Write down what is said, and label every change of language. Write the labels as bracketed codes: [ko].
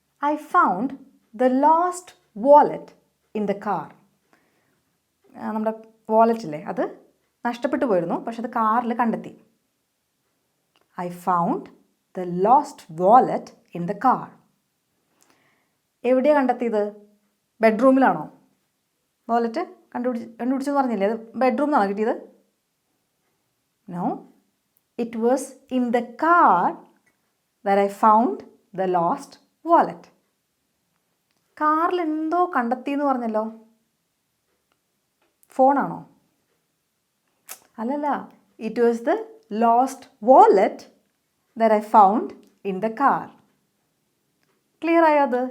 [en] I found the lost wallet in the car. [ml] നമ്മുടെ വാലറ്റില്ലേ, അത് നഷ്ടപ്പെട്ടു പോയിരുന്നു, പക്ഷെ അത് കാറിൽ കണ്ടെത്തി. [en] I found the lost wallet in the car. [ml] എവിടെയാണ് കണ്ടെത്തിയത്? ബെഡ്റൂമിലാണോ? വാലറ്റ് കണ്ടുപിടിച്ചെന്ന് പറഞ്ഞില്ലേ, അത് ബെഡ്റൂമിൽ നിന്നാണോ കിട്ടിയത്? [en] No, it was in the car that I found the lost wallet. [ml] കാറിൽ എന്തോ കണ്ടെത്തി എന്ന് പറഞ്ഞല്ലോ, ഫോണാണോ? അല്ലല്ല, [en] It was the lost wallet that I found in the car. [ml] Clear ആയോ അത്?